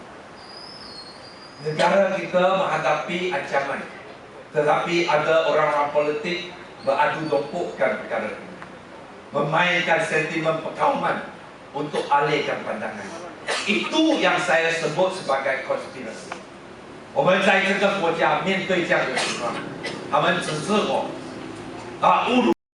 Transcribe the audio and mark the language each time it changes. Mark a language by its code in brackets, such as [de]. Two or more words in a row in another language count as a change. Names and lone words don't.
[ms] Negara kita menghadapi ancaman, tetapi ada orang-orang politik beradu dompukkan perkara ini, memainkan sentimen perkauman untuk alihkan pandangan. Itu yang saya sebut sebagai konspirasi. [zh] 我们在这个国家面对这样的情况，他们只是侮辱